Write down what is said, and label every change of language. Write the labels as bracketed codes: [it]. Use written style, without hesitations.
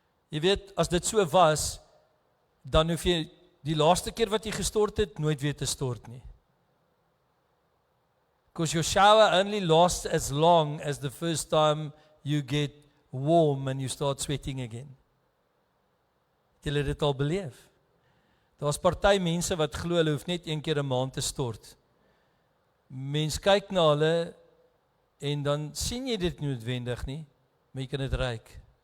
[af] Jy weet, as dit so was, dan hoef jy die laaste keer wat jy gestort het, nooit weer te stort nie. [en] Because your shower only lasts as long as the first time you get warm and you start sweating again. [af] Het julle dit al beleef? Daar's party mense wat glo hulle hoef net 1 keer 'n maand te stort. Mens kyk na hulle en dan sien jy dit nie noodwendig nie, maar jy kan dit ruik.